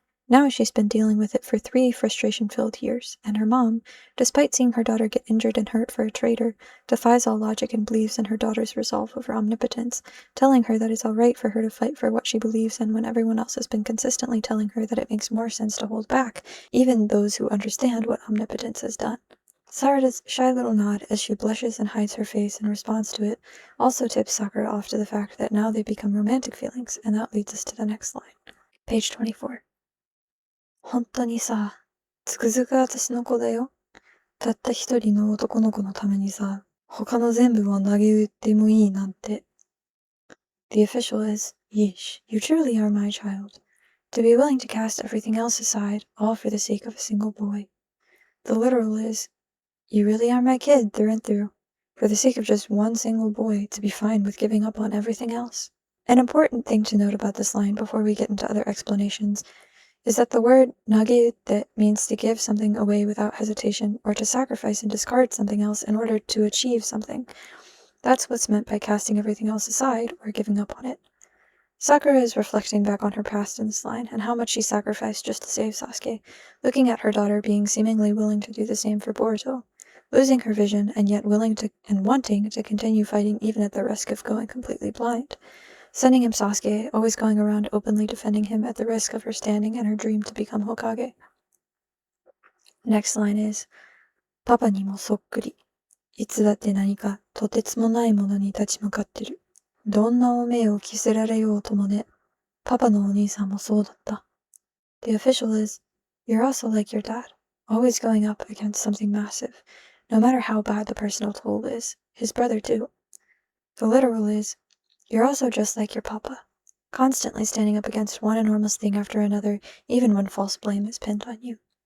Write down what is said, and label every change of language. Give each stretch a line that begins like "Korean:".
English: Now she's been dealing with it for 3 frustration-filled years, and her mom, despite seeing her daughter get injured and hurt for a traitor, defies all logic and believes in her daughter's resolve over omnipotence, telling her that it's alright for her to fight for what she believes in when everyone else has been consistently telling her that it makes more sense to hold back, even those who understand what omnipotence has done. Sarada's shy little nod as she blushes and hides her face in response to it also tips Sakura off to the fact that now they become romantic feelings, and that leads us to the next line. Page 24.
Japanese: 本当にさ、つくづく私の子だよ。たった一人の男の子のためにさ、他の全部を投げ打ってもいいなんて。
English: The official is, Yeesh, you truly are my child. To be willing to cast everything else aside, all for the sake of a single boy. The literal is, you really are my kid through and through. For the sake of just one single boy, to be fine with giving up on everything else. An important thing to note about this line before we get into other explanations is that the word nageute means to give something away without hesitation or to sacrifice and discard something else in order to achieve something. That's what's meant by casting everything else aside or giving up on it. Sakura is reflecting back on her past in this line and how much she sacrificed just to save Sasuke, looking at her daughter being seemingly willing to do the same for Boruto, losing her vision and yet willing to and wanting to continue fighting even at the risk of going completely blind. Sending him Sasuke, always going around openly defending him at the risk of her standing and her dream to become Hokage. Next line is,
Japanese: パパにもそっくり。いつだって何かとてつもないものに立ち向かってる。どんなお命を着せられようともね。パパのお兄さんもそうだった。
English: The official is, you're also like your dad, always going up against something massive, no matter how bad the personal toll is. His brother too. The literal is, you're also just like your papa, constantly standing up against one enormous thing after another, even when false blame is pinned on you.